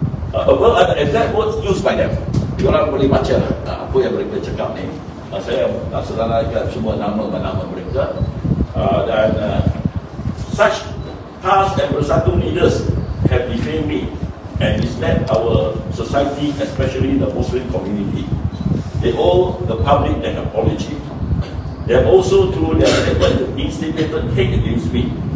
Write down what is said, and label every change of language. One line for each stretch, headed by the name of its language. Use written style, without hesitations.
English: Well, ada exact words used by them.
Malay: Diorang boleh baca apa yang mereka cakap ni. Saya tak serahkan semua nama mereka.
English: Dan such past and bersatu leaders have defamed me and misled our society, especially the Muslim community. They owe the public an apology. They have also, through their statement, instigated hate against me.